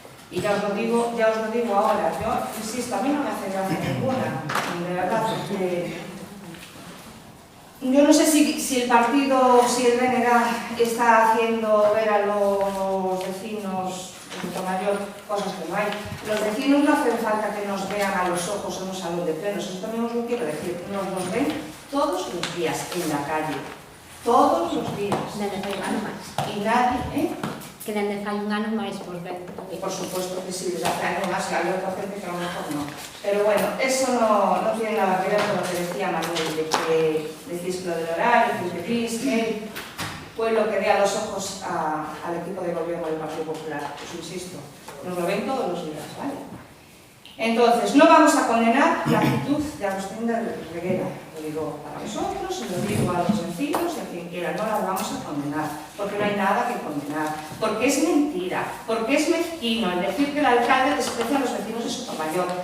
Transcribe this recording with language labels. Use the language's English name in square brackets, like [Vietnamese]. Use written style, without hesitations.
[Spanish] Y ya os lo digo ahora, yo insisto, a mí no me hace gracia ninguna, de verdad, yo no sé si el partido, si el BNG está haciendo ver a los vecinos de Sotomayor cosas que no hay. Los vecinos no hacen falta que nos vean a los ojos en un salón de plenos, eso también os lo quiero decir, nos ven todos los días en la calle, todos los días. Y nadie, [Galician] Que dende fai un ano máis por ben. [Spanish] Por supuesto que sí, desde hace años más, que había otra gente que a lo mejor no. Pero bueno, eso no tiene nada que ver con lo que decía Manuel, de que decís lo del horario, que decís que fue lo que dé a los ojos al equipo de gobierno del Partido Popular. Pues insisto, nos lo ven todos los días, ¿vale? Entonces, no vamos a condenar la actitud de Agustín de Reguera, lo digo para nosotros, y lo digo a los vecinos y a quien quiera, no la vamos a condenar, porque no hay nada que condenar, porque es mentira, porque es mezquino el decir que el alcalde desprecia a los vecinos de Sotomayor.